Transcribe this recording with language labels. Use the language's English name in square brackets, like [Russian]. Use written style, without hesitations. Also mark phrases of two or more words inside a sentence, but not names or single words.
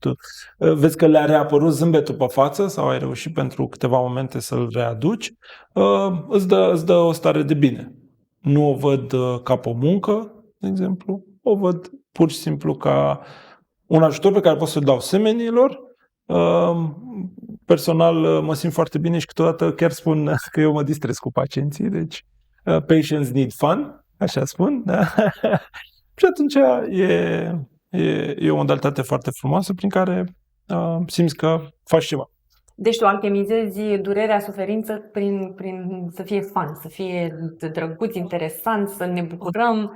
[Romanian] Vezi că le-a reapărut zâmbetul pe față sau ai reușit pentru câteva momente să-l readuci, îți dă o stare de bine. Nu o văd ca pe o muncă, de exemplu, o văd pur și simplu ca un ajutor pe care pot să-l dau semenilor. Personal mă simt foarte bine și câteodată chiar spun că eu mă distrez cu pacienții, deci [English] patients need fun, [Romanian] așa spun, da? Și atunci e o modalitate foarte frumoasă prin care simți că faci ceva. Deci tu alchemizezi durerea, suferință prin să fie fun, să fie drăguț, interesant, să ne bucurăm.